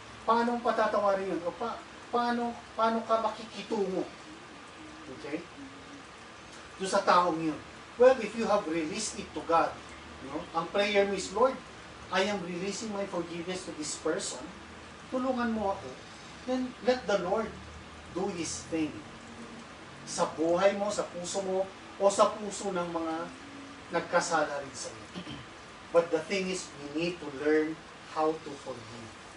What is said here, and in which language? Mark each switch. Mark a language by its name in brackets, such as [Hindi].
[Filipino] Paano patatawarin yun? O paano ka makikitungo? Okay? Doon sa taong yun. [English] Well, if you have released it to God, [Filipino] ang prayer mo [English] is, Lord, I am releasing my forgiveness to this person. [Filipino] Tulungan mo ako. [English] Then let the Lord do His thing. [Filipino] Sa buhay mo, sa puso mo, o sa puso ng mga nagkasala rin sa iyo. [English] But the thing is, we need to learn how to forgive.